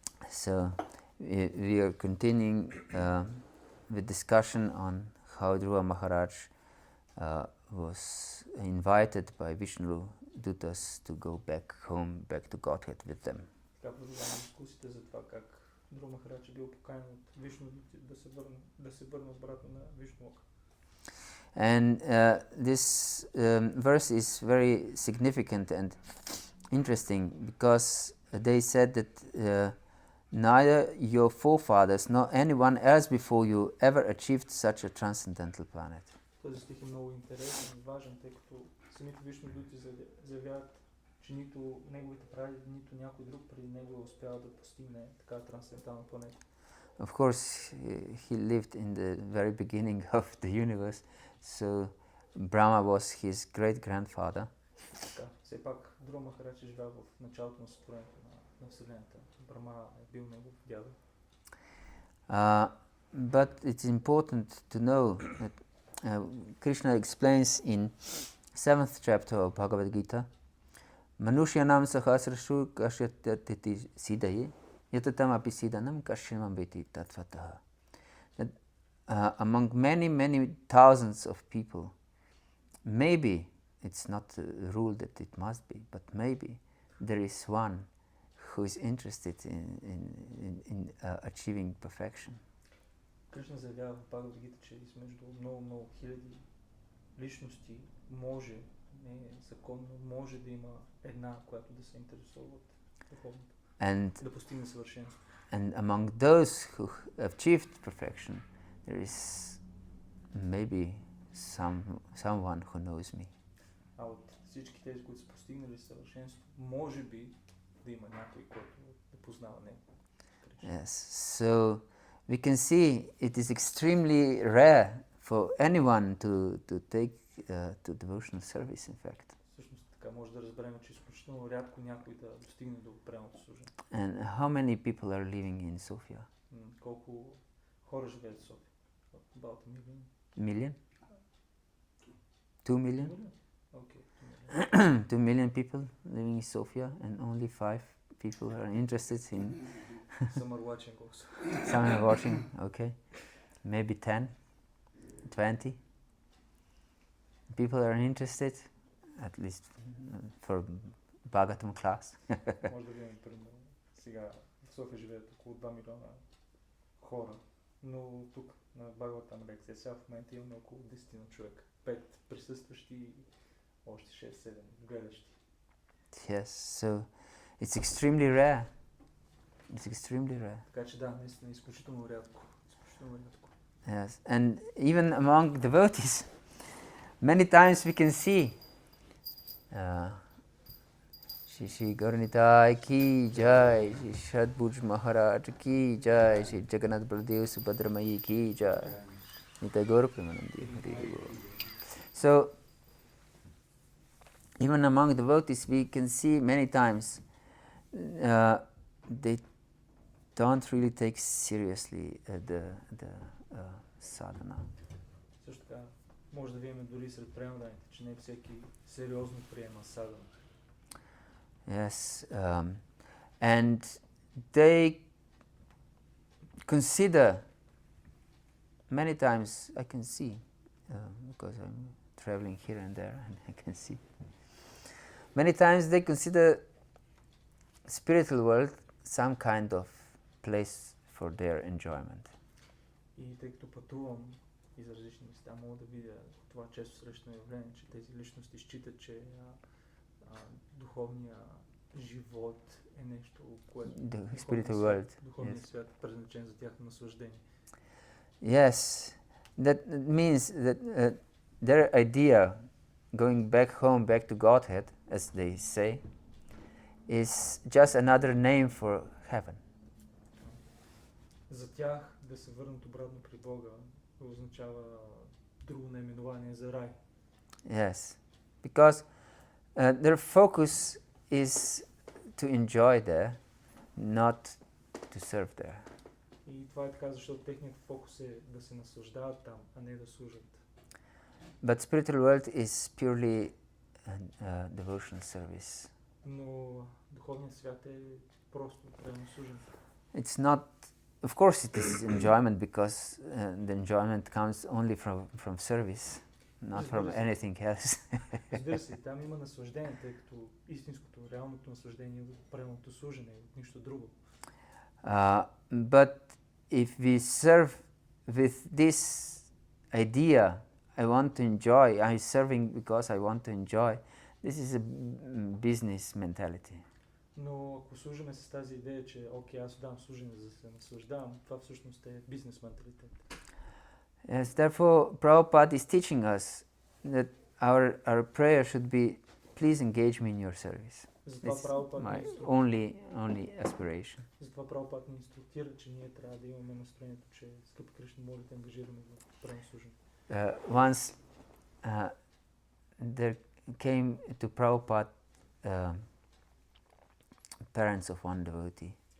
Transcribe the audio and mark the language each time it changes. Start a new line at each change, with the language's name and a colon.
English: So, we are continuing with discussion on how Dhruva Maharaj was invited by Vishnu Dutas to go back home, back to Godhead with them.
Bulgarian: Така продължаваме дискусията за това как Дру Махарадж е бил поканен от Вишну да се върне обратно на Вишнуока.
English: And this verse is very significant and interesting because they said that neither your forefathers nor anyone else before you ever achieved such a transcendental planet.
Bulgarian: Този стих е много интересен и важен, тъй като самите Вишну Дути заявяват, че нито неговите прадеди, нито някой друг преди него е успял да постигне такава трансцендентална планета.
English: Of course, he lived in the very beginning of the universe, so Brahma was his great-grandfather.
Bulgarian: Така, все пак Дру Махарадж е живял в началото на сътворението на Вселената. Брахма е бил негов дядо.
English: But it's important to know that Krishna explains in 7th chapter of Bhagavad-gita,
Sanskrit: Manushyanam sahasrashu kashyatati siddhaye yatatam api siddhanam kashyamam veti tattvataha.
English: That among many, many thousands of people, maybe, it's not a rule that it must be, but maybe there is one who is interested in achieving perfection.
Bulgarian: Кришна заявява в Бхагавад-гита, че измежду много хиляди личности може, не е законно, може да има една, която да се интересува от духовното, да постигне съвършенство.
English: And among those who have achieved perfection, there is maybe someone who knows me.
Bulgarian: А от всички тези, които са постигнали съвършенство, може би да има някой, който да познава него.
English: Yes, so we can see it is extremely rare for anyone to take to devotional service, in fact.
Bulgarian: Всъщност така може да разберем, че изключително рядко някой да достигне до преното служение.
English: And how many people are living in Sofia?
Bulgarian: Колко хора живеят в София?
English: About a million. Million? 2 million? Okay, 2 million people living in Sofia, and only 5 people are interested in. Some are watching also. Some are watching, okay. Maybe 10, 20 people are interested, at least for Bhagavatam class.
Bulgarian: Може да видим, примерно, сега в София живеят около 2 милиона хора, но тук на Bhagavatam лекция сега в момента имаме около 10 човека. 5 присъстващи и още 6-7 гледащи.
English: Yes, so it's extremely rare. It's extremely rare.
Bulgarian: Така че да, наистина изключително рядко. Изключително рядко.
English: Yes, and even among devotees, many times we can see Shri Gauranitai ki jai, Shri Shadbhuj Maharaj ki jai, Shri Jagannath Baladev Subhadramayi ki jai. Nitai Gaur Premanandi Hari Bol. So, even among devotees we can see many times they don't really take seriously the sadhana.
Bulgarian: Също така, може да видим дори сред преданните, че не всеки сериозно приема садхана.
English: Yes, and they consider, many times I can see, because I'm traveling here and there, and I can see. Many times they consider spiritual world some kind of place for their enjoyment.
Bulgarian: И тъй като пътувам из различни места, мога да видя това често срещано явление, че тези личности считат, че духовния живот е нещо, което духовният свят е предназначен за тяхно наслаждение.
English: Yes, that means that their idea going back home, back to Godhead, as they say, is just another name for heaven.
Bulgarian: За тях да се върнат обратно при Бога означава друго наименование за рай.
English: Yes, because their focus is to enjoy there, not to serve there.
Bulgarian: И това е така, защото техният фокус е да се наслаждават там, а не да служат.
English: But spiritual world is purely devotional service.
Bulgarian: Но духовният свят е просто прямо служен.
English: It's not, of course it is enjoyment because the enjoyment comes only from service. not
Bulgarian: Разбира
English: from
Bulgarian: се.
English: anything else.
Bulgarian: Разбира се, там има наслаждение, тъй като истинското, реалното наслаждение е от правилното служене, от нищо друго.
English: But if we serve with this idea, I want to enjoy, I'm serving because I want to enjoy, this is a business mentality.
Bulgarian: Но ако служиме с тази идея, че окей, аз давам служене за да се наслаждавам, това всъщност е бизнес менталитет.
English: Yes, therefore Prabhupada is teaching us that our prayer should be, please engage me in your service.
Bulgarian: Затова
English: It's
Bulgarian: Прабхупад
English: my
Bulgarian: ни
English: only aspiration.
Bulgarian: Затова Прабхупад ни инструктира, че ние трябва да имаме настроението, че скъпи Кришна, моля те, ангажираме в правилно служене.
English: Once there came to Prabhupada parents of one devotee,